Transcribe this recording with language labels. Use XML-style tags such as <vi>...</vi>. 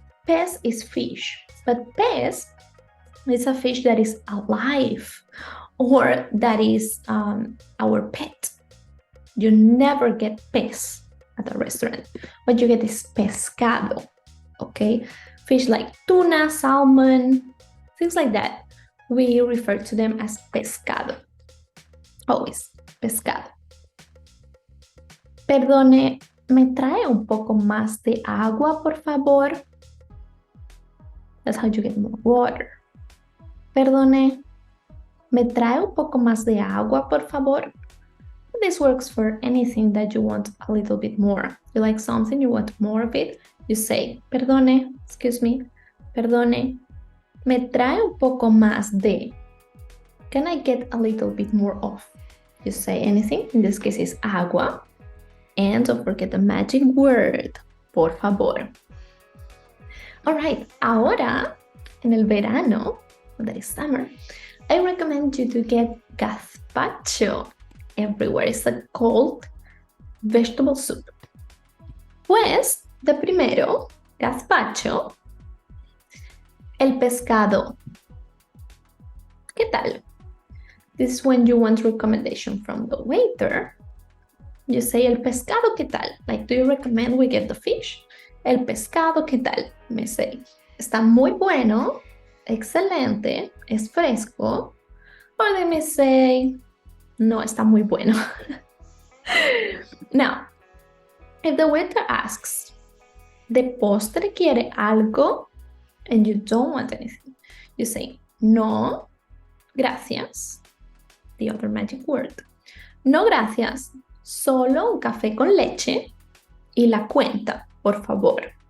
<en>Pez is fish, but pez is a fish that is alive or that is our pet. You never get pez at a restaurant. What you get is pescado, okay? Fish like tuna, salmon, things like that. We refer to them as pescado. Always, pescado.</en> <es>Perdone, ¿me trae un poco más de agua, por favor?</es> <en>That's how you get more water.</en> <es>Perdone, ¿me trae un poco más de agua, por favor?</es> <en>This works for anything that you want a little bit more. You like something, you want more of it, you say, perdone, excuse me,</en> <es>perdone, me trae un poco más de.</es> <en>Can I get a little bit more of? You say anything, in this case is agua. And don't forget the magic word,</en> <es>por favor.</es> <en>All right,</en> <es>ahora, en el verano,</es> <en>that is summer, I recommend you to get gazpacho everywhere. It's a cold vegetable soup.</en> <es>Pues, de primero, gazpacho, el pescado. ¿Qué tal?</es> <en>This is when you want recommendation from the waiter. You say,</en> <es>el pescado, ¿qué tal?</es> <en>Like, do you recommend we get the fish?</en> <es>El pescado, ¿qué tal?</es> <en>Me say,</en> <es>está muy bueno, excelente, es fresco.</es> <en>Or they may say,</en> <es>no, está muy bueno.</es> <en>Now, if the waiter asks,</en> <es>¿de postre quiere algo?</es> <en>And you don't want anything, you say,</en> <es>no, gracias.</es> <en>The other magic word.</en> <es>No, gracias. Solo un café con leche y la cuenta, por favor.</es>